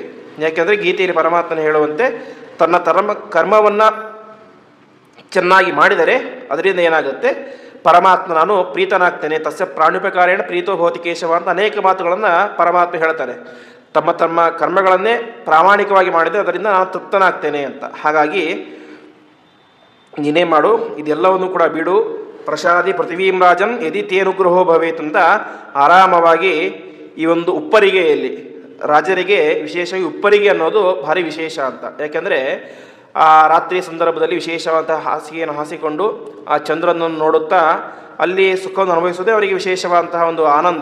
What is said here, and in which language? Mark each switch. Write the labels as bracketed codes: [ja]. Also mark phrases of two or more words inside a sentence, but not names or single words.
[kn] ಯಾಕೆಂದರೆ ಗೀತೆಯಲ್ಲಿ ಪರಮಾತ್ಮನ ಹೇಳುವಂತೆ ತನ್ನ ಕರ್ಮವನ್ನು ಚೆನ್ನಾಗಿ ಮಾಡಿದರೆ ಅದರಿಂದ ಏನಾಗುತ್ತೆ, ಪರಮಾತ್ಮ ನಾನು ಪ್ರೀತನಾಗ್ತೇನೆ. [sa] ತಸ್ಯ ಪ್ರಾಣುಪಕಾರೇಣ ಪ್ರೀತೋ ಭವತಿ ಕೇಶವ [kn] ಅಂತ ಅನೇಕ ಮಾತುಗಳನ್ನು ಪರಮಾತ್ಮ ಹೇಳ್ತಾರೆ. ತಮ್ಮ ಕರ್ಮಗಳನ್ನೇ ಪ್ರಾಮಾಣಿಕವಾಗಿ ಮಾಡಿದರೆ ಅದರಿಂದ ನಾನು ತೃಪ್ತನಾಗ್ತೇನೆ ಅಂತ. ಹಾಗಾಗಿ ನೀನೇ ಮಾಡು, ಇದೆಲ್ಲವನ್ನು ಕೂಡ ಬಿಡು. [sa] ಪ್ರಸಾದಿ ಪೃಥ್ವೀಂ ರಾಜನ್ ಯದಿ ತೇನುಗ್ರಹೋ ಭವೇತ್ [kn] ಅಂತ ಆರಾಮವಾಗಿ ಈ ಒಂದು ಉಪ್ಪರಿಗೆಯಲ್ಲಿ ರಾಜರಿಗೆ ವಿಶೇಷವಾಗಿ ಉಪ್ಪರಿಗೆ ಅನ್ನೋದು ಭಾರಿ ವಿಶೇಷ ಅಂತ. ಯಾಕೆಂದರೆ ಆ ರಾತ್ರಿ ಸಂದರ್ಭದಲ್ಲಿ ವಿಶೇಷವಾದಂತಹ ಹಾಸಿಗೆಯನ್ನು ಹಾಸಿಕೊಂಡು ಆ ಚಂದ್ರನನ್ನು ನೋಡುತ್ತಾ ಅಲ್ಲಿ ಸುಖವನ್ನು ಅನುಭವಿಸುವುದೇ ಅವರಿಗೆ ವಿಶೇಷವಾದಂತಹ ಒಂದು ಆನಂದ.